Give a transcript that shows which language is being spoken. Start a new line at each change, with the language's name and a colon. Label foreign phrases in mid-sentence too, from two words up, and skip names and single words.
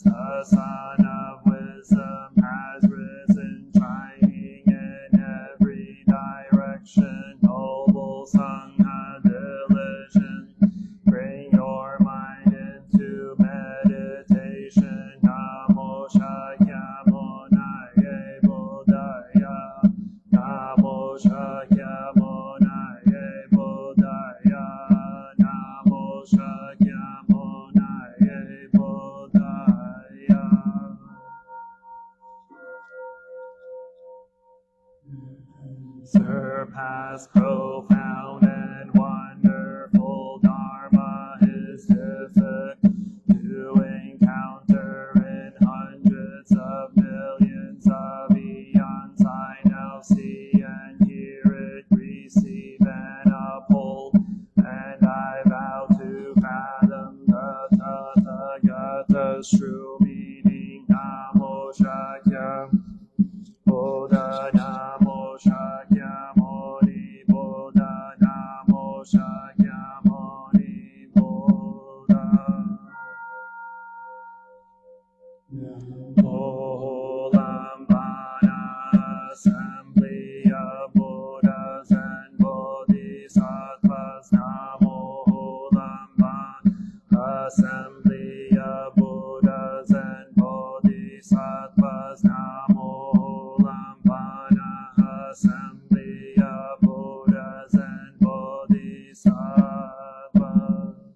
English: The sun of wisdom has risen, shining in every direction. Noble Sangha diligent, bring your mind into meditation.
Sanskrit: Namo Shakyamuni Buddhaya. Namo Shakyamuni Buddhaya. Namo Shakyamuni Buddhaya.
English: Surpass profound and wonderful Dharma is difficult to encounter in hundreds of millions of eons. I now see and hear it, receive and uphold, and I vow to fathom the Tathagata's true meaning.
Sanskrit: Namo Shakya Buddha, Namo Shakyamuni Buddha, Namo Shakyamuni Buddha.
English: Ullambana, assembly of Buddhas and Bodhisattvas.
Sanskrit: Namo Ullambana,
English: assembly of Buddhas and Bodhisattvas.
Sanskrit: Namo Ullambana,
English: assembly of Buddhas and Bodhisattvas.